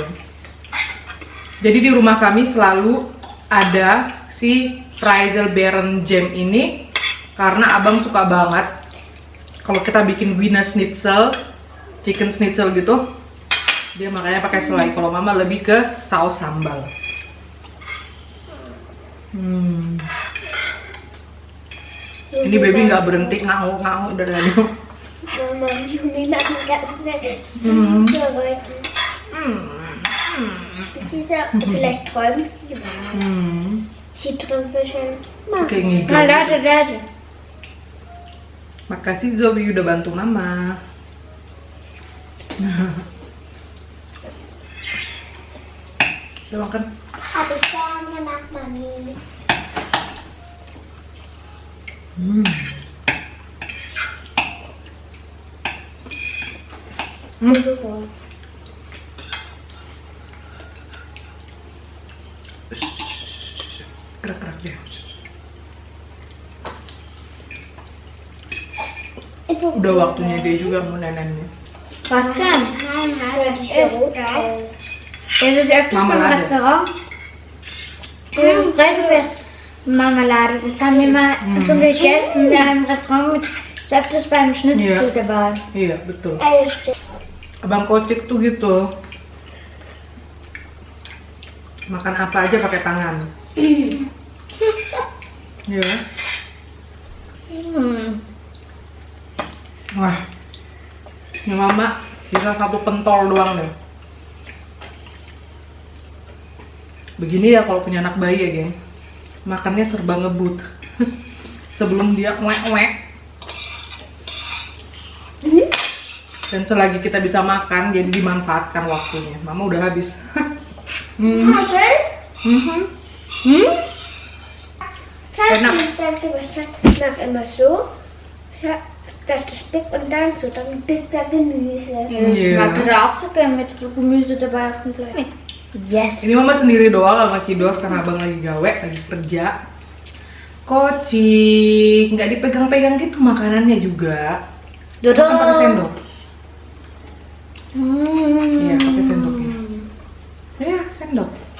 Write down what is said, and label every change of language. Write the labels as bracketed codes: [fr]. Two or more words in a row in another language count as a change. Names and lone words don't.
[id] Jadi di rumah kami selalu ada si Preiselbeeren jam ini karena abang suka banget kalau kita bikin Wiener Schnitzel, [en] chicken schnitzel [id] gitu, dia makanya pakai selai. Kalau mama lebih ke saus sambal. Ini baby nggak berhenti ngau dari tadi. Mama, [de] Juni macht die ganze Zeit Geräusche. Sie sagt, vielleicht träumt sie was. Sie träumt wahrscheinlich. [id] Kayak ngigau. [de] Na, lade. [id] Makasih Zoe udah bantu mama. Udah makan? [de] Habe ich gerne gemacht, Mami. [id] Gerak-gerak dia. Udah waktunya dia juga mau nenennya. [de] Was denn? Nein, habe ich so geil. Ist es öfters beim Marmelade. Restaurant? Das Preiselbeeren Marmelade, das haben wir mal so gegessen da im Restaurant mit ist öfters beim Schnitzel dabei. [id] Iya, betul. [de] Alles stimmt. [id] Abang Kocik tuh gitu. Makan apa aja pakai tangan. Iya. Wah. Ini mama sisa satu pentol doang deh. Begini ya kalau punya anak bayi ya, geng. Makannya serba ngebut. Sebelum dia ngwek-ngwek. Dan selagi kita bisa makan, jadi dimanfaatkan waktunya. Mama udah habis. Enak. [de] Ich mache immer so, dass das dick und dann so, dann dick der Gemüse. Ich mag das auch so gerne mit so Gemüse dabei auf dem Fleisch. [en] Yes. [id] Ini mama sendiri doang sama Kidos karena abang lagi gawe, lagi kerja. Kocik, nggak dipegang-pegang gitu makanannya juga. Duduk. Makan pakai sendok. Iya, pakai sendoknya. Ya, sendok.